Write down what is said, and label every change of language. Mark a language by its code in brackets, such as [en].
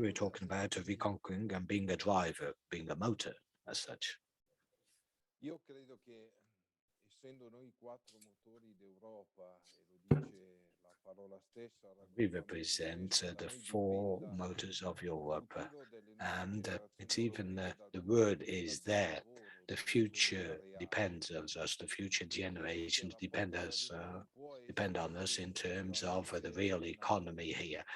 [en] We're talking about reconquering and being a driver, being a motor as such. [it] Io credo che essendo noi quattro motori d'Europa, e lo dice la parola stessa, [en] we represent the four motors of Europe, and it's even the word is there. The future depends on us. The future generations depend on us in terms of the real economy here.